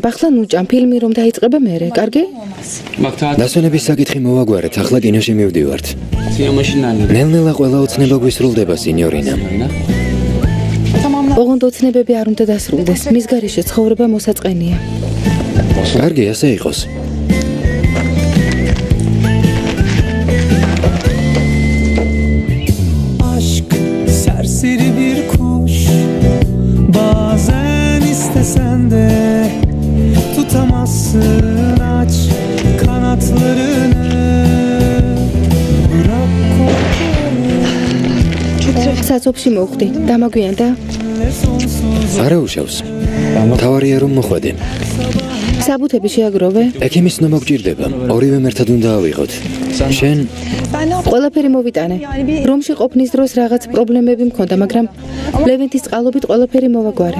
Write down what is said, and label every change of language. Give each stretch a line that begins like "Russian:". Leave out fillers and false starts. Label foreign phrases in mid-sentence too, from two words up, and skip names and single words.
Georgian: ახლა ნუჭამ ფილმი რომ დაიწყება მერე, კარგი? დასვენების საკითხი მოვაგვარეთ, ახლა კინოში მივდივართ. ნელ-ნელა ყველა ოცნება გვისრულდება, სინიორინა. ოღონდ ოცნებები არ უნდა დასრულდეს. მის გარეშე ცხოვრება მოსაწყენია. კარგი, ასე იყოს.
Turkish: Aşk serseri bir kuş. Bazen istesen de tutamazsın, aç kanatlarını. Bırak korkuları.
Georgian: საწოფში მოვხდი. დამაგვიანდა? არა უშავს. თავარია რომ მოხვედე. საბუთები შეაგროვე? ექიმის ცნობა გვჭირდება. ორივემ ერთად უნდა ავიღოთ. შენ ყველაფერი მოვიტანე. რომში ყოფნის დროს რაღაც პრობლემები მქონდა, მაგრამ ლევენთის წყალობით ყველაფერი მოვაგვარე.